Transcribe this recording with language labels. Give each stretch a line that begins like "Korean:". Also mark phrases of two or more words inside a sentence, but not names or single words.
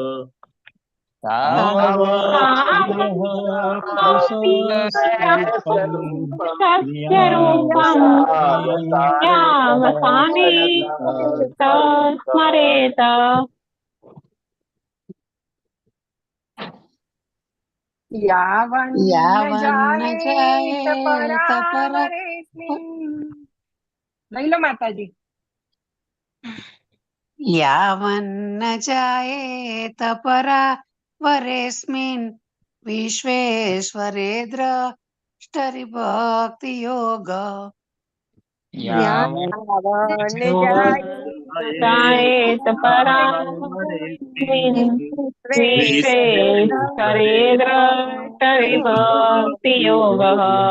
Sanskrit: तावत्स्त्रियः पुरुषस्य रूपं क्रियावसाने स्मरेत यावन्न जायेत परावरेऽस्मिन्
Gujarati: લઈ લો માતાજી
Sanskrit: यावन्न जायेत परावरेऽस्मिन् विश्वेश्वरे द्रष्टरिभक्तियोगः यावन्न जायेत परावरेऽस्मिन् विश्वेश्वरे द्रष्टरिभक्तियोगः